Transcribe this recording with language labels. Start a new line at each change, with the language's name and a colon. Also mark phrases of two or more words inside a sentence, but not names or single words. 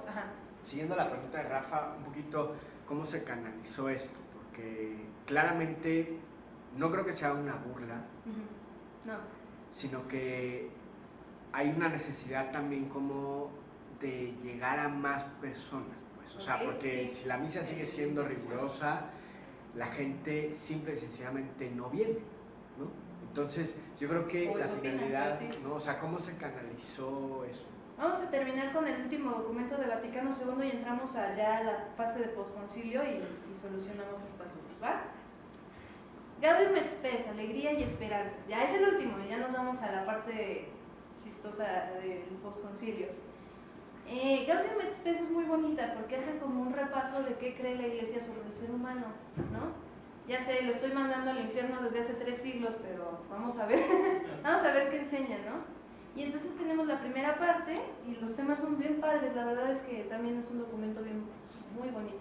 Spanish: Siguiendo la pregunta de Rafa, un poquito cómo se canalizó esto, porque claramente no creo que sea una burla, sino que hay una necesidad también como de llegar a más personas, pues, o sea, porque si la misa sigue siendo rigurosa, la gente simple y sencillamente no viene, ¿no? Entonces, yo creo que la finalidad, ¿no? O sea, ¿cómo se canalizó eso? Vamos a terminar con el último documento de Vaticano II y entramos allá a la fase de posconcilio y solucionamos estas dudas, ¿va? Gaudium et Spes, alegría y esperanza. Ya es el último, ya nos vamos a la parte chistosa del posconcilio. Gaudium et Spes es muy bonita porque hacen como un repaso de qué cree la Iglesia sobre el ser humano, ¿no? Ya sé, lo estoy mandando al infierno desde hace 3 siglos, pero vamos a ver, vamos a ver qué enseña, ¿no? Y entonces tenemos la primera parte y los temas son bien padres, la verdad es que también es un documento muy bonito.